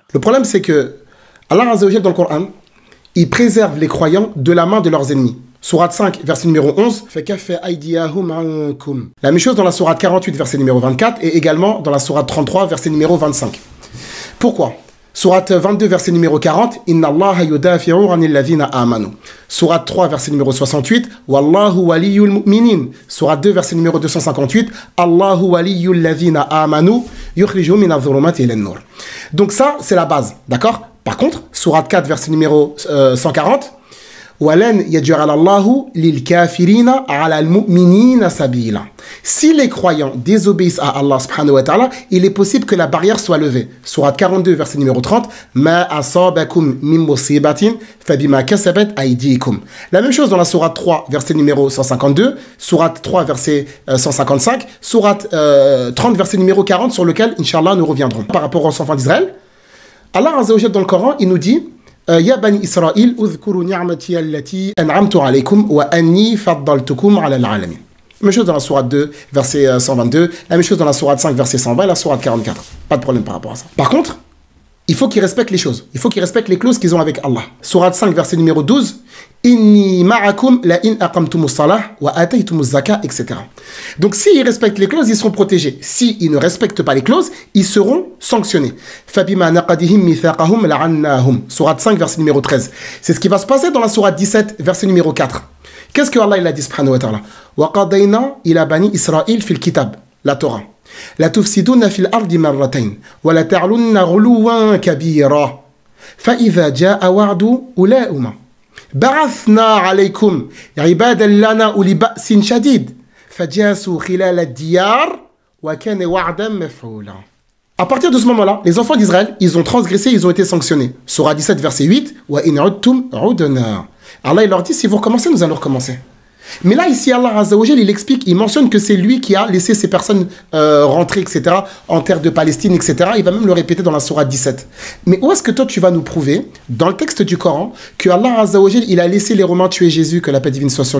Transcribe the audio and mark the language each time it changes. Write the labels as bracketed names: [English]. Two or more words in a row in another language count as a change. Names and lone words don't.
[French] Le problème, c'est que Allah [Arabic] عز وجل [French] dans le Coran, il préserve les croyants de la main de leurs ennemis. Sourate 5, verset numéro 11. La même chose dans la sourate 48, verset numéro 24, et également dans la sourate 33, verset numéro 25. Pourquoi? Sourate 22, verset numéro 40. [Arabic] إن الله يدافع عن الذين آمنوا. [French] Sourate 3, verset numéro 68. [Arabic] والله ولي المؤمنين. [French] Sourate 2, verset numéro 258. [Arabic] الله ولي الذين آمنوا يخرجهم من الظلمات إلى النور. [French] Donc ça, c'est la base, d'accord? Par contre, sourate 4, verset numéro 140. [Arabic] ولن يجعل الله للكافرين على المؤمنين سبيلا. [French] Si les croyants désobéissent à Allah [Arabic] سبحانه وتعالى, [French] il est possible que la barrière soit levée. Sourate 42, verset numéro 30. [Arabic] ما أصابكم من مصيبة فبما كسبت أيديكم. [French] La même chose dans la sourate 3, verset numéro 152, sourate 3, verset 155, sourate 30, verset numéro 40, sur lequel, Inch'Allah, nous reviendrons. Par rapport aux enfants d'Israël, Allah [Arabic] عز وجل [French] dans le Coran, il nous dit [Arabic] يا بني إسرائيل اذكروا نعمتي التي أنعمت عليكم وأني فضلتكم على العالمين. [French] Même chose dans la sourate 2, verset 122, la même chose dans la sourate 5, verset 120 et la sourate 44. Pas de problème par rapport à ça. Par contre, il faut qu'ils respectent les choses. Il faut qu'ils respectent les clauses qu'ils ont avec Allah. Sourate 5, verset numéro 12. [Arabic] إني معكم لئن أقمتم الصلاة وآتيتم الزكاة, [French] etc. Donc s'ils respectent les clauses, ils seront protégés. S'ils ne respectent pas les clauses, ils seront sanctionnés. [Arabic] فبما نقضهم ميثاقهم لعناهم. [French] Sourate 5, verset numéro 13. C'est ce qui va se passer dans la sourate 17, verset numéro 4. Qu'est-ce que Allah il a dit [Arabic] سبحانه وتعالى? وقضينا إلى بني إسرائيل في الكتاب, [French] la Torah. [Arabic] لتفسدن في الأرض مرتين ولتعلن علوا كبيرا. فإذا جاء وعد أولاهما بعثنا عليكم عبادا لنا أولي بأس شديد فجاسوا خلال الديار وكان وعدا مفعولا. [French] À partir de ce moment-là, les enfants d'Israël, ils ont transgressé, ils ont été sanctionnés. Sourate 17, verset 8. [Arabic] وإن عدتم عدنا. [French] Allah il leur dit, si vous recommencez, nous allons recommencer. Mais là, ici, Allah [Arabic] عز وجل, [French] il explique, il mentionne que c'est lui qui a laissé ces personnes rentrer, etc., en terre de Palestine, etc. Il va même le répéter dans la sourate 17. Mais où est-ce que toi, tu vas nous prouver, dans le texte du Coran, que Allah [Arabic] عز وجل, [French] il a laissé les Romains tuer Jésus, que la paix divine soit sur lui?